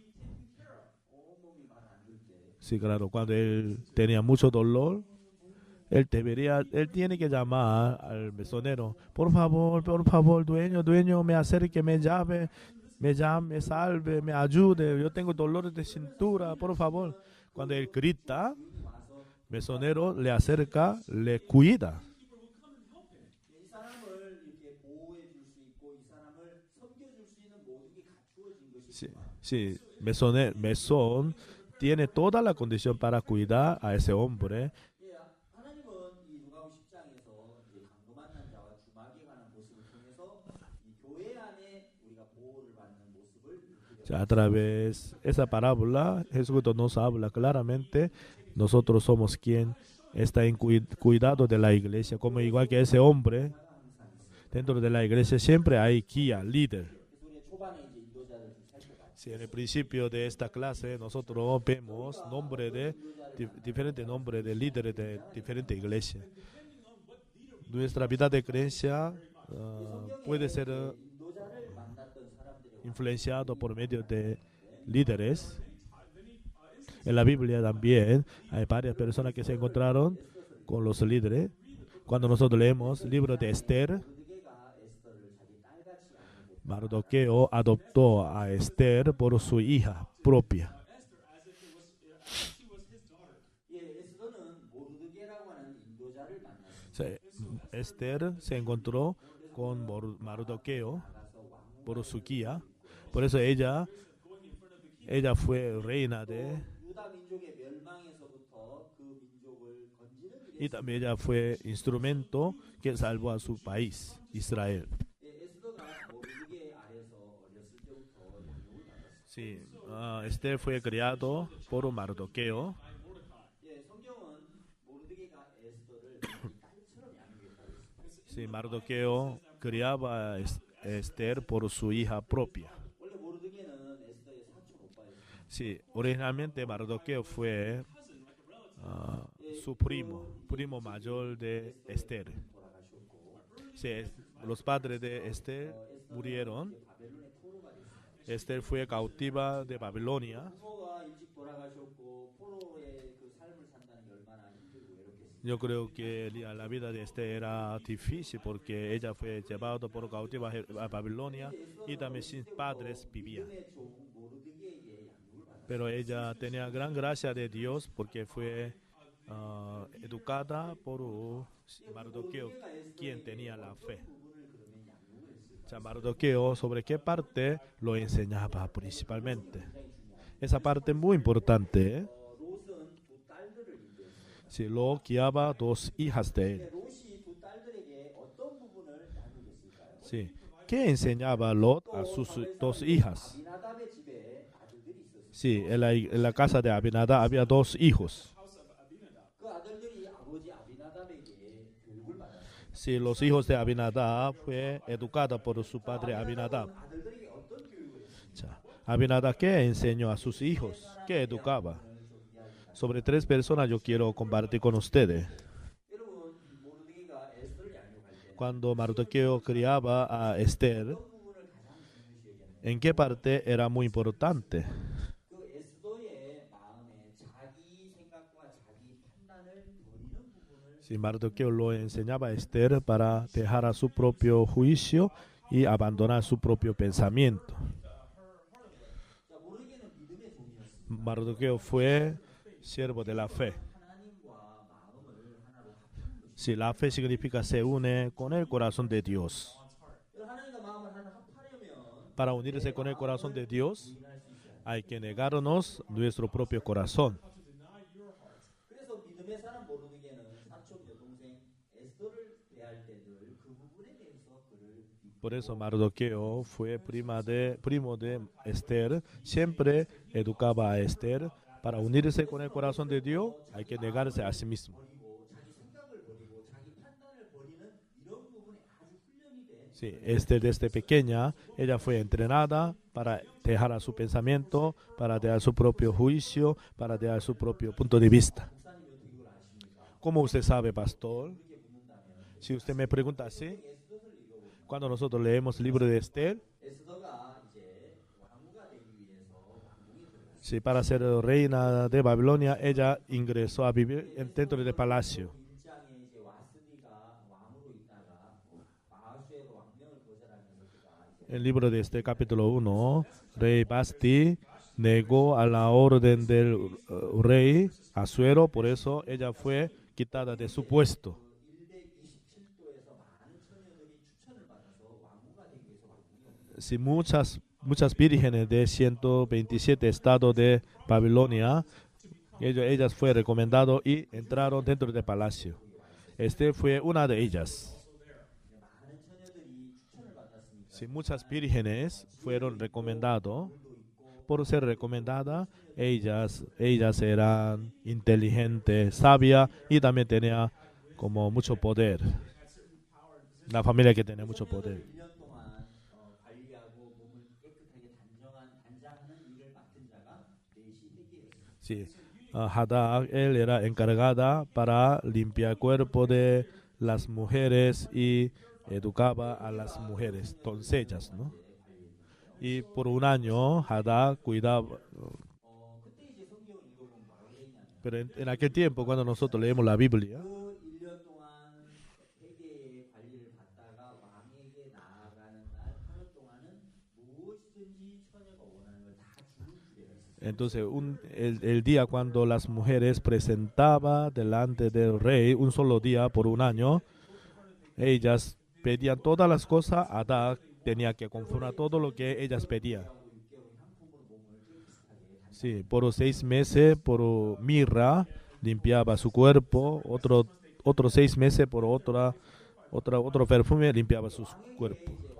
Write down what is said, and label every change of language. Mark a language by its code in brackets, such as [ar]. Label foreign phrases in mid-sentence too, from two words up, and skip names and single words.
[es] Sí, claro, cuando él tenía mucho dolor, él tiene que llamar al mesonero. Por favor, dueño, me acerque, me llame, me salve, me ayude. Yo tengo dolores de cintura, por favor. Cuando él grita, mesonero le acerca, le cuida. [ko] 이 사람을 이렇게 보호해 줄 수 있고 이 사람을 섬겨줄 수 있는 모든 게 갖추어진 것이 [es] Sí, mesón tiene toda la condición para cuidar a ese hombre. [ko] 예, 하나님은 이 누가복음 10장에서 이제 강도 만난 자와 주막에 가는 모습을 통해서 이 교회 안에 우리가 보호를 받는 모습을 이렇게 [es] O sea, a través de esa parábola, Jesucristo nos habla claramente. Nosotros somos quien está en cuidado de la iglesia, como igual que ese hombre. Dentro de la iglesia siempre hay guía, líder. [ko] 그래서 우리 초반에 이제 인도자들을 좀 살펴봤어요. [es] Sí, en el principio de esta clase nosotros vemos diferentes nombres de líderes de diferentes iglesias. Nuestra vida de creencia puede ser [ko] 인도자를 만났던 사람들의 [es] influenciado por medio de líderes. En la Biblia también hay varias personas que se encontraron con los líderes. Cuando nosotros leemos el libro de Esther, [ko] 모르게가 에스더를 자기 딸같이 아는 [es] Mardoqueo adoptó a Esther por su hija propia. [ko] 예, 에스더는 모르드게라고 하는 인도자를 [es] Esther se encontró con Mardoqueo por su guía. Por eso ella fue reina de, [ko] 유다 민족의 멸망에서부터 그 민족을 건지는 [es] y [ko] 일에 [es] también ella fue instrumento que salvó a su país, Israel. [ko] 에스더가 모르드게 아래서 어렸을 때부터 양육을 받았습니다. [es] Sí, Esther fue criado por Mardoqueo. [ko] 성경은 모르드게가 에스더를 딸처럼 양육했다고 했습니다. [es] Sí, Mardoqueo criaba a Esther por su hija propia. [ko] 원래 모르드게는 에스더의 사촌 오빠였습니다. [es] Sí, originalmente Mardoqueo fue su primo mayor de Esther. [ko] 돌아가셨고 [es] Sí, los padres de Esther murieron. [ko] 바벨론의 포로가 됐습니다. [es] Esther fue cautiva de Babilonia. [ko] 부모가 일찍 돌아가셨고 포로의 그 삶을 산다는 게 얼마나 힘들고 외롭겠습니까? [es] Yo creo que la vida de Esther era difícil porque ella fue llevada por cautiva a Babilonia y también sin padres vivía. [ko] 믿음의 종 모르드게에게 양육을 받았습니다. [es] Pero ella tenía gran gracia de Dios porque fue educada por Mardoqueo, quien tenía la fe. [ko] 부분을 그러면 양육을 했을까? [es] O sea, Mardoqueo, ¿sobre qué parte lo enseñaba principalmente? Esa parte es muy importante. [ko] 롯은 두 딸들을 인도했습니다. [es] Sí, lo guiaba dos hijas de él. [ko] 롯이 두 딸들에게 어떤 부분을 양육했을까요? [es] Sí. ¿Qué enseñaba Lot a sus dos hijas? [ko] 아비나답의 집에 아들들이 있었습니다. [es] Sí, en la casa de Abinadab había dos hijos. [ko] 그 아들들이 아버지 아비나답에게 교육을 받았습니다. [es] Sí, los hijos de Abinadab fue educada por su padre Abinadab. [ko] 아들들에게 어떤 교육을 했습니까? [es] sea, Abinadab, ¿qué enseñó a sus hijos? ¿Qué educaba? Sobre tres personas yo quiero compartir con ustedes. [ko] 여러분, 모르드게가 에스더를 양육할 때 [es] Cuando Mardoqueo criaba a Esther, [ko] 어떤 부분을 가장 중요시 여겼나요? [es] ¿en qué parte era muy importante? [ko] 그 에스더의 마음에 자기 생각과 자기 판단을 버리는 부분을 [es] Si Mardoqueo lo enseñaba a Esther para dejar a su propio juicio y abandonar su propio pensamiento. [ko] 자, 모르드게는 믿음의 종이었습니다. [es] Mardoqueo fue siervo de la fe. [ko] 하나님과 마음을 하나로 합하는 것입니다. [es] Si la fe significa se une con el corazón de Dios. [ko] 하나님과 마음을 하나 합하려면 [es] Para unirse con el corazón de Dios, [ko] 부인할 수 있어야 합니다. [es] hay que negarnos nuestro propio corazón. [ko] 그래서 믿음의 사람 모르드게는 사촌 여동생 에스더를 대할 때 늘 그 부분에 대해서 그를 [es] Por eso Mardoqueo fue primo de Esther. Siempre educaba a Esther. Para unirse con el corazón de Dios, hay que negarse a sí mismo. [ko] 버리고 자기 생각을 버리고 자기 판단을 버리는 이런 부분에 아주 훈련이 돼. [es] Sí, Esther desde pequeña, ella fue entrenada para dejar a su pensamiento, para dejar su propio juicio, para dejar su propio punto de vista. [ko] 목사님 어떻게 그걸 아십니까? [es] ¿Cómo usted sabe, pastor? [ko] 이렇게 묻는다면 [es] Si usted me pregunta así, [ko] 에스더를 읽어보면 [es] cuando nosotros leemos el libro de Esther, [ko] 에스더가 이제 왕후가 되기 위해서 왕궁에 들어갔어요. [es] sí, para ser reina de Babilonia, ella ingresó a vivir dentro del palacio. [ko] 1장에 이제 와스디가 왕으로 있다가 아하수에로 왕명을 거절하면서 그가 이제 [es] En el libro de este capítulo 1, rey Basti negó a la orden del rey Asuero, por eso ella fue quitada de su puesto. [ko] 127도에서 많은 처녀들이 추천을 받아서 왕후가 되기 위해서 왕궁에 옵니다. [es] Si muchas vírgenes de 127 estados de Babilonia, ellas fue recomendado y entraron dentro del palacio. Este fue una de ellas. [ko] 많은 처녀들이 추천을 받았으니까 [es] Si muchas vírgenes fueron recomendadas, por ser recomendadas, ellas eran inteligentes, sabias y también tenía como mucho poder. La familia que tenía mucho poder. [ko] 1년 동안 관리하고 몸을 깨끗하게 단장하는 일을 맡은 자가 넷이 회개였습니다. [es] Sí, Hadad, él era encargada para limpiar el cuerpo de las mujeres y educaba a las mujeres, doncellas, ¿no? Y por un año Hadad cuidaba. [ko] 그때 이제 성경을 읽어보면 뭐라고 되어 있냐면 [es] Pero en aquel tiempo, cuando nosotros leemos la Biblia, [ko] 그 1년 동안 회개의 관리를 받다가 왕에게 나아가는 날 하루 동안은 무엇이든지 처녀가 원하는 걸 다 주는 주례가 있었어요. [es] entonces el día cuando las mujeres presentaban delante del rey, un solo día por un año, ellas pedían todas las cosas, Adán tenía que conformar todo lo que ellas pedían. Sí, por 6 meses por mirra limpiaba su cuerpo, otros 6 meses por otro perfume limpiaba su cuerpo.